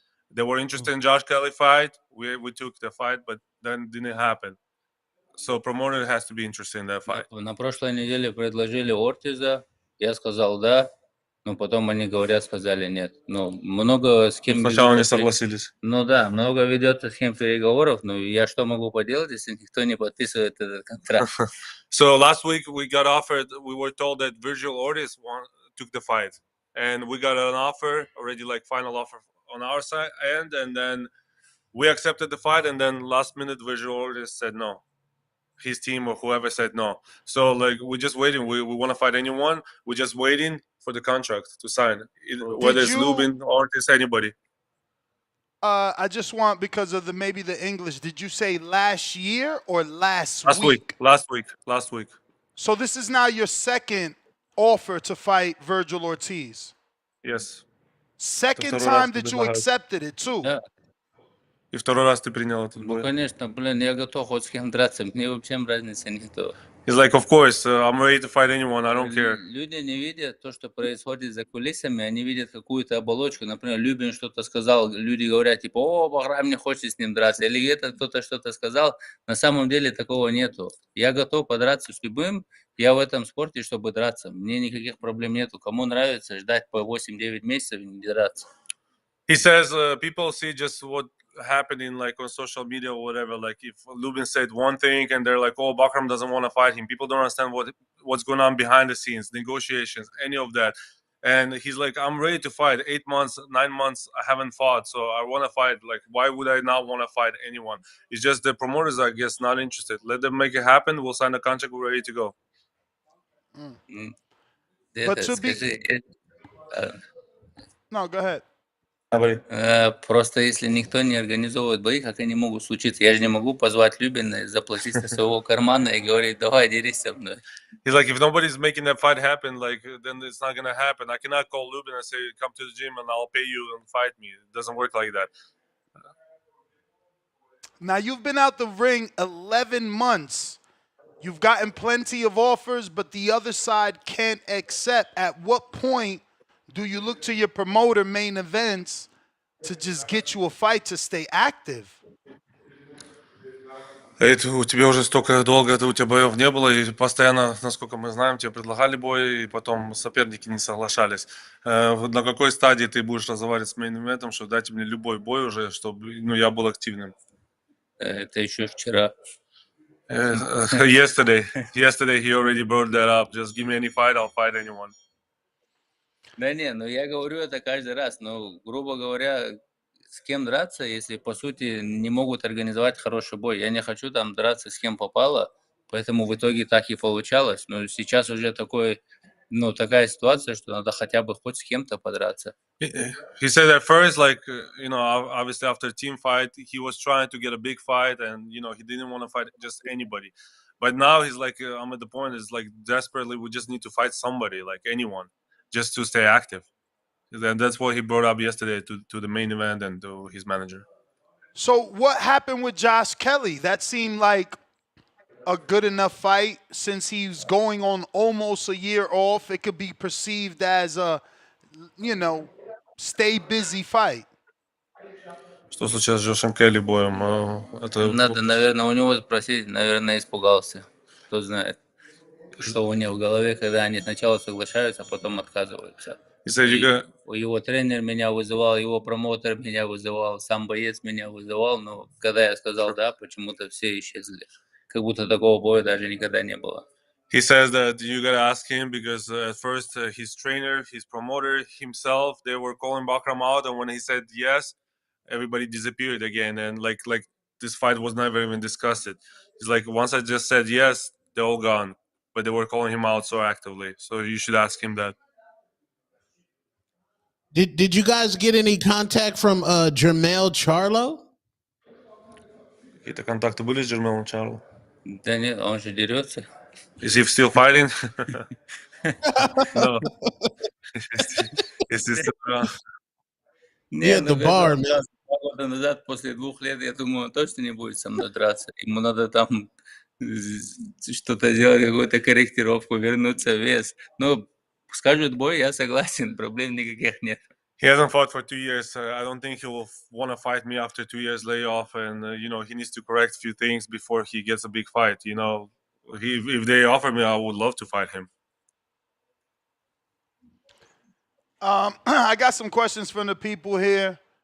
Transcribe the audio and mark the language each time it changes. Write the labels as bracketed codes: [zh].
[en] They were interested in Josh Kelly fight. We took the fight, but then didn't happen. So promoter has to be interested in that fight. [ru] На прошлой неделе предложили Ортиза, я сказал да, но потом они сказали нет. Ну, много с кем... Сначала не согласились. Ну да, много ведется схем переговоров, но я что могу поделать, если никто не подписывает этот контракт? [en] So last week we were told that Virgil Ortiz took the fight. And we got an offer, already like final offer on our side and then we accepted the fight, and then last minute Virgil Ortiz said no. his team or whoever said no. So like we're just waiting. We want to fight anyone. We're just waiting for the contract to sign, whether it's Lubin or it's anybody. I just want, because of maybe the English, did you say last year or last week? Last week. So this is now your second offer to fight Virgil Ortiz. Yes. Second time that you accepted it too. [ru] Да. И второй раз ты принял этот бой. Ну, конечно, блин, я готов хоть с кем драться, мне вообще разницы нету. [en] He's like, of course, I'm ready to fight anyone, I don't care. [ru] Люди не видят то, что происходит за кулисами, они видят какую-то оболочку. Например, Любин что-то сказал, люди говорят, типа, о, Бахрам не хочет с ним драться. Или где-то кто-то что-то сказал. На самом деле такого нету. Я готов подраться с любым, я в этом спорте, чтобы драться. Мне никаких проблем нету. Кому нравится ждать по 8-9 месяцев и не драться. [en] He says people see just what happening like on social media or whatever. Like if Lubin said one thing and they're like, "Oh, Bakhram doesn't want to fight him." People don't understand what's going on behind the scenes, negotiations, any of that. And he's like, "I'm ready to fight. 8 months, 9 months, I haven't fought, so I want to fight. Like, why would I not want to fight anyone? It's just the promoters, I guess, not interested. Let them make it happen. We'll sign the contract. We're ready to go." But to be... No, go ahead. [ru] Просто если никто не организовывает бои, как они могут случиться? Я же не могу позвать Любина, заплатить со своего кармана и говорить, давай, дерись со мной. [en] He's like, if nobody's making that fight happen, like, then it's not gonna happen. I cannot call Lubin and say, come to the gym and I'll pay you and fight me. It doesn't work like that. Now, you've been out the ring 11 months. You've gotten plenty of offers, but the other side can't accept. At what point do you look to your promoter, Main Events, to just get you a fight to stay active? [ru] Это у тебя уже столько долго, у тебя боев не было, и постоянно, насколько мы знаем, тебе предлагали бой, и потом соперники не соглашались. На какой стадии ты будешь разговаривать с Main Event'ом, чтобы дать мне любой бой уже, чтобы я был активным? Это еще вчера. [en] Yesterday he already brought that up. Just give me any fight, I'll fight anyone. [ru] Да не, ну я говорю это каждый раз, но, грубо говоря, с кем драться, если, по сути, не могут организовать хороший бой. Я не хочу там драться с кем попало, поэтому в итоге так и получалось. Но сейчас уже такая ситуация, что надо хотя бы хоть с кем-то подраться. [en] He said at first, like, obviously after team fight, he was trying to get a big fight and, he didn't want to fight just anybody. But now he's like, I'm at the point, it's like desperately, we just need to fight somebody, like anyone, just to stay active. And that's what he brought up yesterday to the Main Event and to his manager. So what happened with Josh Kelly? That seemed like a good enough fight since he's going on almost a year off. It could be perceived as a, stay busy fight. [ru] Что случилось с Джошем Келли боем? Надо, наверное, у него спросить, наверное, испугался. Кто знает, что у него в голове, когда они сначала соглашаются, а потом отказываются. Его тренер меня вызывал, его промоутер меня вызывал, сам боец меня вызывал, но когда я сказал «да», почему-то все исчезли. Как будто такого боя даже никогда не было. [en] He says that you gotta ask him because at first his trainer, his promoter, himself, they were calling Bakhram out, and when he said yes, everybody disappeared again, and like this fight was never even discussed. He's like, once I just said yes, they're all gone, but they were calling him out so actively. So you should ask him that. Did you guys get any contact from Jermell Charlo? [ru] Какие-то контакты были с Джермелом Чарло? Да нет, он же дерется. [en] Is he still fighting? No. Is he still around? [ru] Нет, [en] the bar, [ru] 2 года назад, после 2 лет, я думаю, он точно не будет со мной драться. Ему надо там что-то сделать, какую-то корректировку, вернуться в вес. Но скажут бой, я согласен, проблем никаких нет. [en] He hasn't fought for 2 years. I don't think he will want to fight me after 2 years layoff, and he needs to correct a few things before he gets a big fight. If they offer me, I would love to fight him. I got some questions from the people here.